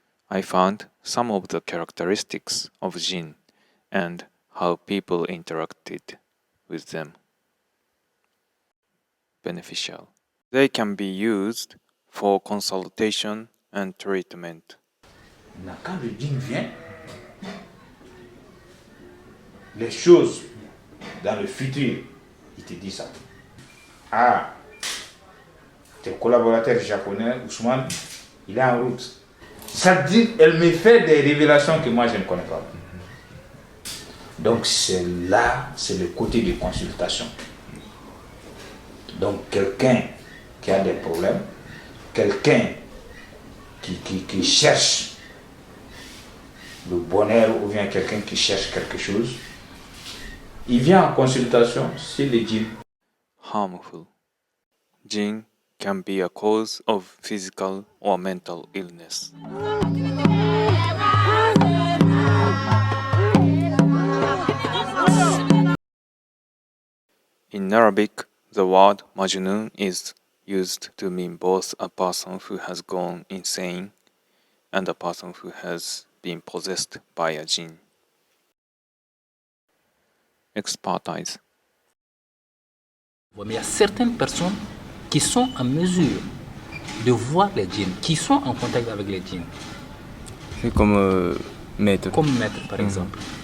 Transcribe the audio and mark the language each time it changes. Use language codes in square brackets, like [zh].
[en] I found some of the characteristics of Djinn and how people interacted with them. Beneficial. They can be used for consultation and treatment. [fr] Quand le djinn vient, les choses dans le futur, il te dit ça. Ah, tes collaborateurs japonais, Ousmane, il est en route. Ça dit, elle me fait des révélations que moi je ne connais pas. Donc c'est là, c'est le côté de consultation. Donc quelqu'un qui a des problèmes, quelqu'un qui cherche le bonheur ou bien quelqu'un qui cherche quelque chose, il vient en consultation sur le djinn. [en] Harmful. Djinn can be a cause of physical or mental illness. In Arabic, the word Majnun is used to mean both a person who has gone insane and a person who has been possessed by a jinn. Expertise. [fr] Mais il y a certaines personnes qui sont en mesure de voir les djinns, qui sont en contact avec les djinns. C'est comme maître. Comme maître, par exemple.